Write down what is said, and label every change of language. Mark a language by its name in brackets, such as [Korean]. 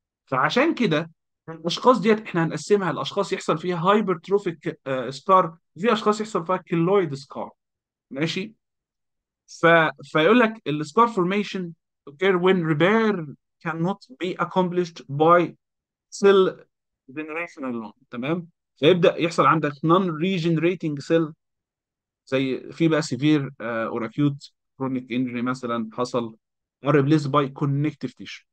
[Arabic] فعشان كده الاشخاص ديت احنا هنقسمها لاشخاص يحصل فيها هايبرتروفيك سكار، وفي اشخاص يحصل فيها كيلويد سكار. ماشي؟ ف... فيقول لك السكار فورميشن [English] occur when repair cannot be accomplished by cell generation alone. [Arabic] تمام؟ فيبدا يحصل عندك [English] non regenerating cell، [Arabic] زي في بقى سيفير اور اكيوت كرونيك انجري مثلا حصل، [English] are replaced by connective tissue.